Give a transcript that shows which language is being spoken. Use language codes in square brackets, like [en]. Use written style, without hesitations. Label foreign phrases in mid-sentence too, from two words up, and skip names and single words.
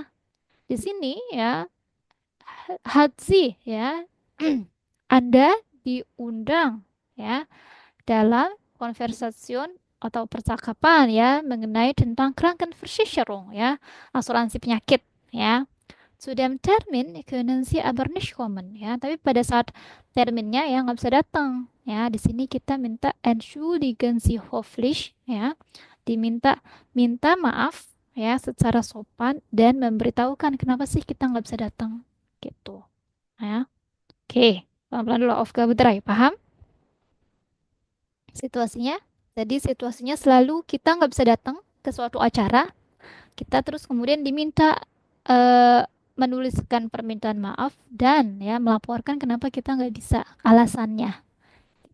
[id] Di sini ya, Hatsi ya. Anda diundang ya dalam konversation atau percakapan ya mengenai tentang Krankenversicherung ya, asuransi penyakit ya. [de] Zu dem Termin können Sie aber nicht kommen ya. [id] Tapi pada saat terminnya ya nggak bisa datang ya. Di sini kita minta [de] entschuldigen Sie höflich [id] ya. Diminta minta maaf ya secara sopan dan memberitahukan kenapa sih kita nggak bisa datang gitu ya. Oke, pelan-pelan dulu Aufgabe 3, paham situasinya? Jadi situasinya selalu kita nggak bisa datang ke suatu acara, kita terus kemudian diminta eh, menuliskan permintaan maaf dan ya melaporkan kenapa kita nggak bisa, alasannya.